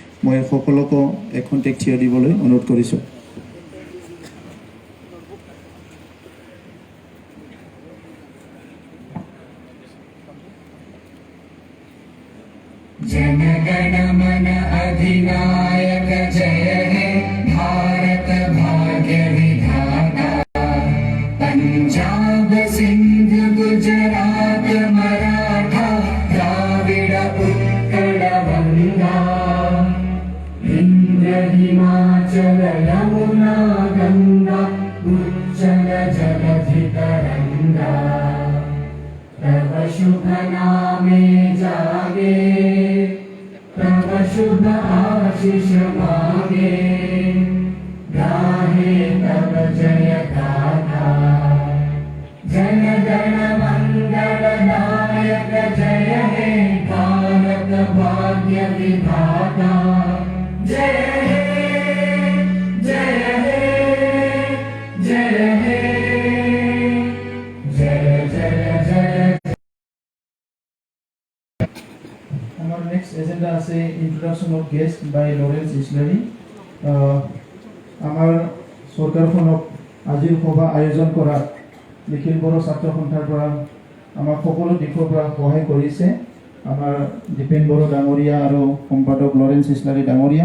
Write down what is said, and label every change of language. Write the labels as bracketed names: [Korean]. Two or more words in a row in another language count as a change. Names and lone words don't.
[Assamese] মই সকলোকে এখন টেক থিয় দিবলৈ অনুৰোধ কৰিছোঁ। [Bangla] জনগণ মন অধিনায়ক জয় হে ভারত ভাগ্য বিধাতা পাঞ্জাব সিন্ধু গুজরাট মারাঠা দ্রাবিড় উৎকল গঙ্গা বিন্ধ্য হিমাচল যমুনা গঙ্গা উচ্ছল জলধি তরঙ্গ তব শুভ নামে জাগে তব শুভ আশিস মাগে গাহে তব জয় গাথা জন গণ মঙ্গল নায়ক জয় হে ভারত ভাগ্য বিধাতা জয় হে জয় হে জয় হে জয় জয় জয়। [English] Our next agenda is a introduction of guest by Lawrence Islary. [Assamese] আমাৰ চৰকাৰখনক আজিৰ সভা আয়োজন কৰা নিখিল বড়ো ছাত্ৰ সন্থাৰ পৰা আমাক সকলো দিশৰ পৰা সহায় কৰিছে আমাৰ দীপেন বড়ো ডাঙৰীয়া আৰু সম্পাদক লৰেন্স ইছলাৰী ডাঙৰীয়া।